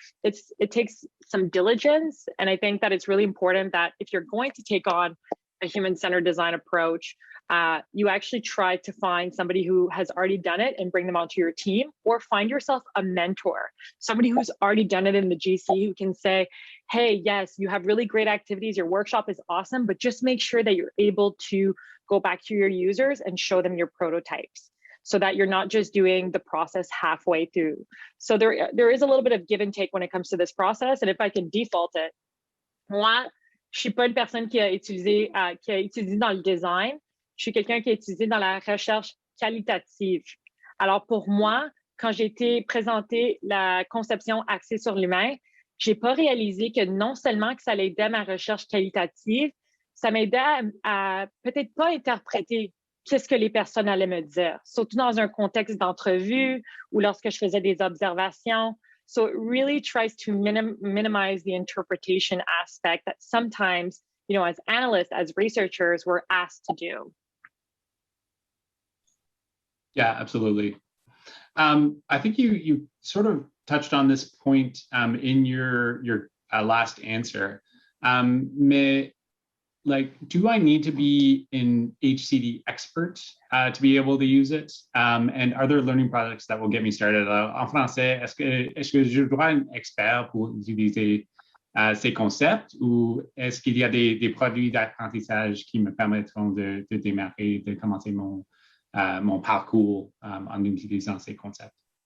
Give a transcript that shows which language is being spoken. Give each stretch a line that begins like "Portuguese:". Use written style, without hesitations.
English: It takes some diligence. And I think that it's really important that if you're going to take on a human-centered design approach, you actually try to find somebody who has already done it and bring them onto your team, or find yourself a mentor, somebody who's already done it in the GC who can say, hey, yes, you have really great activities, your workshop is awesome, but just make sure that you're able to go back to your users and show them your prototypes. so that you're not just doing the process halfway through. So there is a little bit of give and take when it comes to this process. And if I can default it,
French: moi, je suis pas une personne qui a utilisé dans le design. Je suis quelqu'un qui a utilisé dans la recherche qualitative. Alors pour moi, quand j'ai été présenter la conception axée sur l'humain, j'ai pas réalisé que non seulement que ça l'aidait à ma recherche qualitative, ça m'aidait à peut-être pas interpréter qu'est-ce que les personnes allaient me dire, surtout dans un contexte d'entrevue ou lorsque je faisais des observations.
English: So it really tries to minimize the interpretation aspect that sometimes, as analysts, as researchers, we're asked to do. Yeah, absolutely. I think you sort of touched on this point in your last answer. Mais do I need to be an HCD expert to be able to use it? And are there learning products that will get me started?
French: En français, est-ce que je dois être un expert pour utiliser ces concepts, ou est-ce qu'il y a des produits d'apprentissage qui me permettront de démarrer, de commencer mon parcours en utilisant ces concepts?